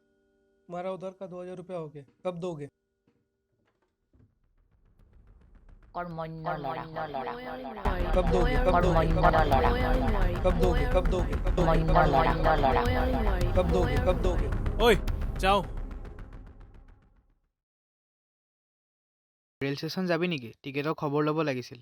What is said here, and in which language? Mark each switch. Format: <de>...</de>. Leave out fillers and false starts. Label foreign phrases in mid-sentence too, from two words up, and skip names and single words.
<hi>हमारा उधर का 2000 रुपया हो गया, कब दोगे?</hi> <as>কৰ্মণ্য ল'ৰা।</as> <hi>कब दोगे? कब दोगे? कब दोगे? कब दोगे? कब दोगे? कब दोगे?</hi> <as>ঐ, যাওঁ। ৰেল ষ্টেচন যাবি নেকি? টিকেটৰ খবৰ ল'ব লাগিছিল।</as>